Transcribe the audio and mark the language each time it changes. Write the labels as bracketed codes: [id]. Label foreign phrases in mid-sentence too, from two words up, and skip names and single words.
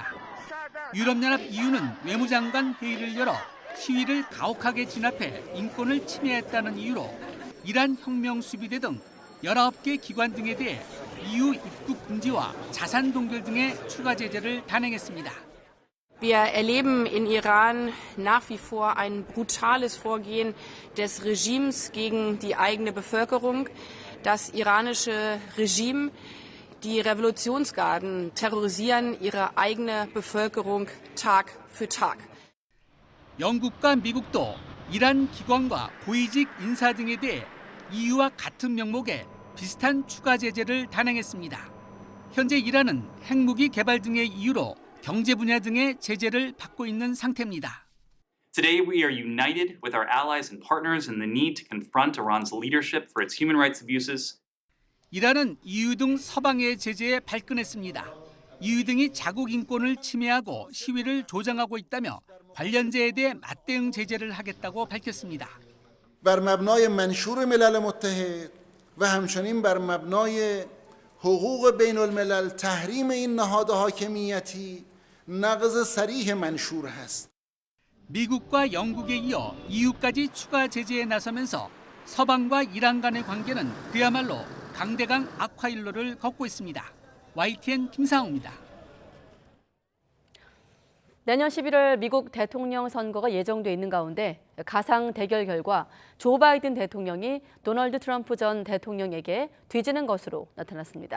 [ko] 유럽연합 EU는 외무장관 회의를 열어 시위를 가혹하게 진압해 인권을 침해했다는 이유로 이란 혁명수비대 등 19개 기관 등에 대해 EU 입국 금지와 자산 동결 등의 추가 제재를 단행했습니다. [de] Wir erleben in Iran nach wie vor ein brutales Vorgehen des Regimes gegen die eigene Bevölkerung. Das iranische Regime Die Revolutionsgarden terrorisieren ihre eigene Bevölkerung Tag für Tag. [ko] 영국과 미국도 이란 기관과 고위직 인사 등에 대해 EU와 같은 명목의 비슷한 추가 제재를 단행했습니다. 현재 이란은 핵무기 개발 등의 이유로 경제 분야 등의 제재를 받고 있는 상태입니다. [en] Today, we are united with our allies and partners in the need to confront Iran's leadership for its human rights abuses. [ko] 이란은 EU 등 서방의 제재에 발끈했습니다. EU 등이 자국 인권을 침해하고 시위를 조장하고 있다며 관련자에 대해 맞대응 제재를 하겠다고 밝혔습니다. [fa] بر مبنای منشور ملل متحد و همچنین بر مبنای حقوق بین الملل تحریم این نهاد حاکمیتی نقض صریح منشور است. [ko] 미국과 영국에 이어 EU까지 추가 제재에 나서면서 서방과 이란 간의 관계는 그야말로 강대강 악화일로를 걷고 있습니다. YTN 김상우입니다. 내년 11월 미국 대통령 선거가 예정돼 있는 가운데 가상 대결 결과 조 바이든 대통령이 도널드 트럼프 전 대통령에게 뒤지는 것으로 나타났습니다.